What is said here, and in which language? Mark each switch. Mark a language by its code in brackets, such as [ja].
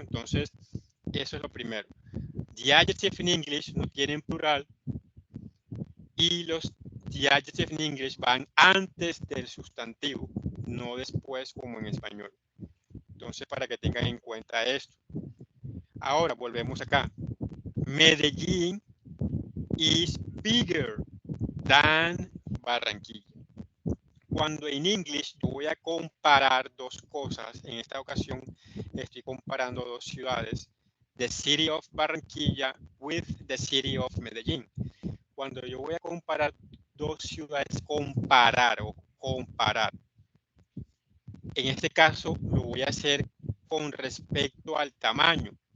[es] Entonces, eso es lo primero. [en] The adjective in English [es] no tienen plural y los [en] the adjective in English [es] van antes del sustantivo, no después como en español. Entonces, para que tengan en cuenta esto. Ahora, volvemos acá. [en] Medellín is bigger than Barranquilla. [es] Cuando en English yo voy a comparar dos cosas, en esta ocasión estoy comparando dos ciudades, [en] the city of Barranquilla with the city of Medellín. [es] Cuando yo voy a comparar dos ciudades, comparar, en este caso lo voy a hacer con respecto al tamaño.